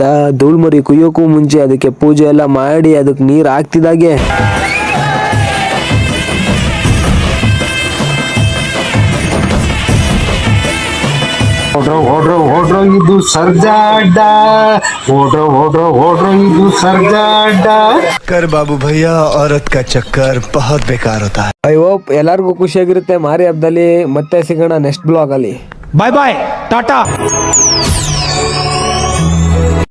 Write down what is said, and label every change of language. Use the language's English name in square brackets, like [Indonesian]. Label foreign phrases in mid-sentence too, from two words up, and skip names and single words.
[Kannada] ಧೂಳ್ಮರಿ ಕುಯ್ಯೋಕ್ಕೂ ಮುಂಚೆ ಅದಕ್ಕೆ ಪೂಜೆ ಎಲ್ಲ ಮಾಡಿ ಅದಕ್ಕೆ ನೀರ್ ಹಾಕ್ತಿದಾಗೆ ಓಡ್ರೋ ಇದು ಸರ್ಜಾಡ, ಓಡ್ರೋ ಇದು ಸರ್ಜಾಡ. [Hindi] कर बाबू भैया, औरत का चक्कर बहुत बेकार होता है. [English] I hope [Kannada] ಎಲ್ಲಾರ್ಗು ಖುಷಿಯಾಗಿರುತ್ತೆ ಮಾರಿ ಹಬ್ಬದಲ್ಲಿ. ಮತ್ತೆ ಸಿಗೋಣ [English] next blog [Kannada] ಅಲ್ಲಿ. ಬಾಯ್ ಟಾಟಾ.